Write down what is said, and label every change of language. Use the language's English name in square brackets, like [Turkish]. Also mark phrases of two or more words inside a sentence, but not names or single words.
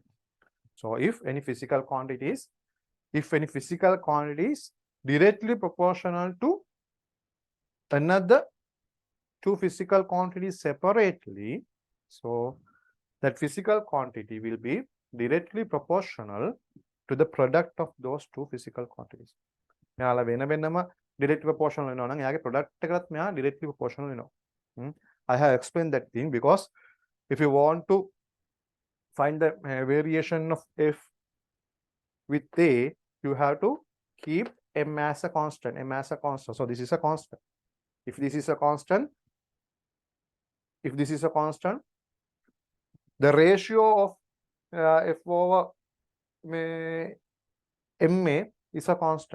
[English] So if any physical quantities directly proportional to another two physical quantities separately, so that physical quantity will be directly proportional to the product of those two physical quantities. [Sinhala] මෙයාලා වෙන වෙනම [English] directly proportional [Sinhala] වෙනවා නම් එයාගේ product එකටත් මෙයා [English] directly proportional [Sinhala] වෙනවා. [English] I have explained that thing because if you want to find the variation of F with A, you have to keep M as a constant. So this is a constant. If this is a constant, the ratio of F over MA is a constant.